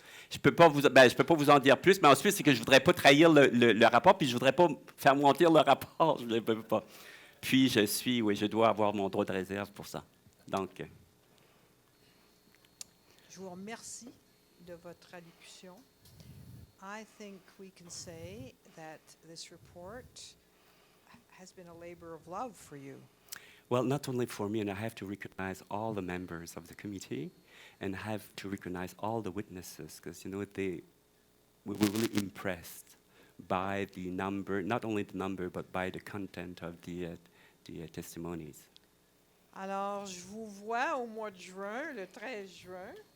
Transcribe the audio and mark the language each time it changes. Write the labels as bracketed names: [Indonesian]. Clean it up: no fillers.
[French] Je peux pas vous en dire plus, mais ensuite, c'est que je voudrais pas trahir le rapport, puis je voudrais pas faire mentir le rapport. Je ne peux pas. Puis, je dois avoir mon droit de réserve pour ça. Donc... Je vous remercie de votre allocution. [English] I think we can say that this report has been a labor of love for you. Well, not only for me, and I have to recognize all the members of the committee, and have to recognize all the witnesses, because, you know, we were really impressed by the number, not only the number, but by the content of the testimonies. [French] Alors, je vous vois au mois de juin, le 13 juin.